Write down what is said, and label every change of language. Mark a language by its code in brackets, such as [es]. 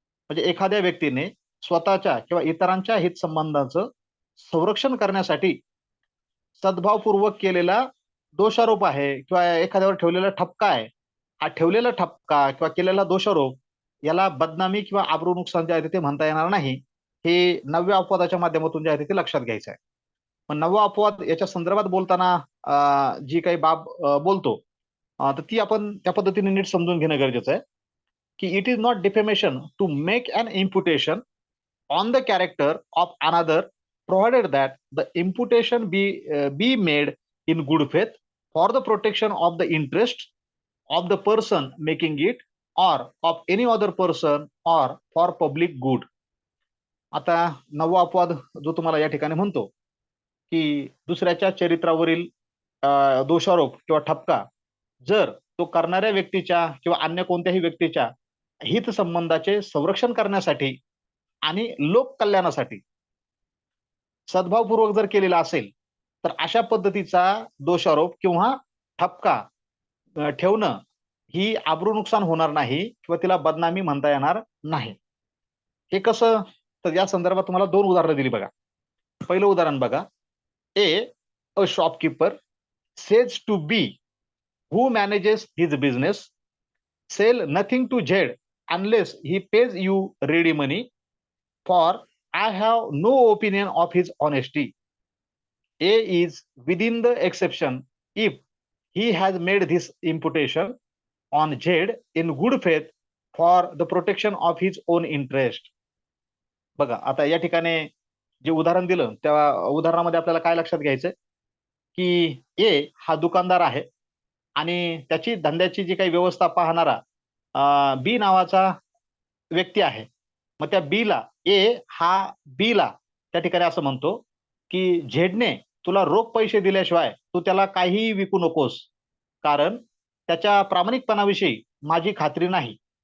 [mr] म्हणजे एखाद्या व्यक्तीने स्वतःच्या किंवा इतरांच्या हितसंबंधाचं संरक्षण करण्यासाठी सद्भावपूर्वक केलेला दोषारोप आहे किंवा एखाद्यावर ठेवलेला ठपका आहे. हा ठेवलेला ठपका किंवा केलेला दोषारोप याला बदनामी किंवा आबरू नुकसान जे आहे ते म्हणता येणार नाही. हे 9व्या अपवादाच्या माध्यमातून जे आहे ते लक्षात घ्यायचं आहे. मग 9वा अपवाद याच्या संदर्भात बोलताना जी काही बाब बोलतो, तर ती आपण त्या पद्धतीने नीट समजून घेणं गरजेचं आहे, की [en] It is not defamation to make an imputation on the character of another, provided that the imputation be made in good faith for the protection of the interest of the person making it or of any other person or for public good. [mr] आता 9वा अपवाद जो तुम्हाला या ठिकाणी म्हणतो, की दुसऱ्याच्या चरित्रावरील दोषारोप किंवा ठपका जर तो करणाऱ्या व्यक्तीच्या किंवा अन्य कोणत्याही व्यक्तीच्या हितसंबंधाचे संरक्षण करण्यासाठी आणि लोक कल्याणासाठी सद्भावपूर्वक जर केलेला असेल, तर अशा पद्धतीचा दोषारोप किंवा ठपका ठेवणं ही आबरू नुकसान होणार नाही किंवा तिला बदनामी म्हणता येणार नाही. हे कसं, तर या संदर्भात तुम्हाला 2 उदाहरणं दिली बघा. पहिलं उदाहरण बघा. [en] A a shopkeeper says to B who manages his business sell nothing to Z unless he pays you ready money for I have no opinion of his honesty. A is within the exception if he has made this imputation on Z in good faith for the protection of his own interest. [mr] बघा आता या ठिकाणी जे उदाहरण दिलं त्या उदाहरणामध्ये आपल्याला काय लक्षात घ्यायचंय की ए हा दुकानदार आहे आणि त्याची धंद्याची जी काही व्यवस्था पाहणारा बी नावाचा व्यक्ती आहे. मग त्या बीला ए हा बीला त्या ठिकाणी असं म्हणतो की झेडने तुला रोख पैसे दिल्याशिवाय तू त्याला काहीही विकू नकोस, कारण त्याच्या प्रामाणिकपणाविषयी माझी खात्री नाही.